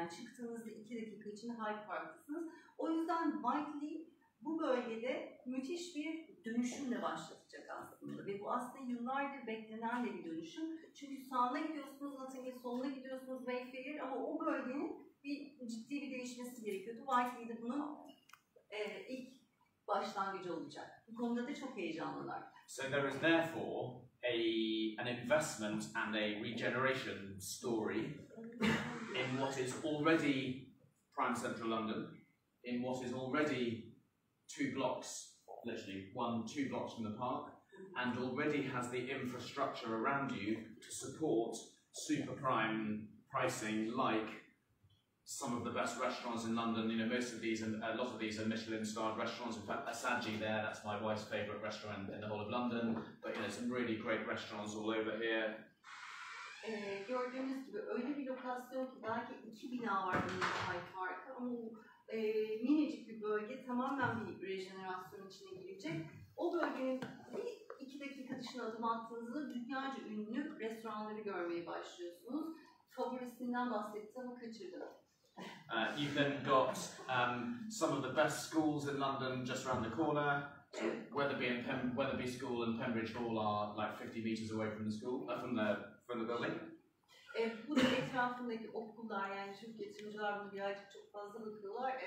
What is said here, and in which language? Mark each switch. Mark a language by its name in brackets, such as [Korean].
[Turkish] Yani çıktığınızda 2 dakika içinde Hyde Park'tasınız. O yüzden Whiteley bu bölgede müthiş bir dönüşümle başlatacak aslında ve bu aslında yıllardır beklenen de bir dönüşüm. Çünkü sağına gidiyorsunuz, Notting Hill, soluna gidiyorsunuz Mayfair ama o bölgenin bir ciddi bir değişmesi gerekiyordu. Whiteley'de bunun ilk başlangıcı olacak. Bu konuda da çok heyecanlılar. [English] So there is therefore an investment and a regeneration story in what is already prime central London, in what is already 2 blocks, literally 2 blocks from the park, and already has the infrastructure around you to support super prime pricing like some of the best restaurants in London. You know, most of these, and a lot of these are Michelin-starred restaurants. In fact, Asagi there, that's my wife's favourite restaurant in the whole of London. But you know, some really great restaurants all over here. [Turkish] Gördüğünüz gibi öyle bir lokasyon ki belki 2 bina var bunun farkı ama minicik bir bölge tamamen bir rejenerasyon içine girecek. O bölgenin bir 2 dakika dışına adım attığınızda dünyaca ünlü restoranları görmeye başlıyorsunuz. Favorisinden bahsetti ama kaçırdım. [English] You've then got some of the best schools in London just around the corner. So Wetherby School and Pembridge Hall are like 50 metres away from the school, from the building. [Turkish] Bu da etrafındaki okullar, yani Türk yatırımcılar bunu birazcık çok fazla bakıyorlar.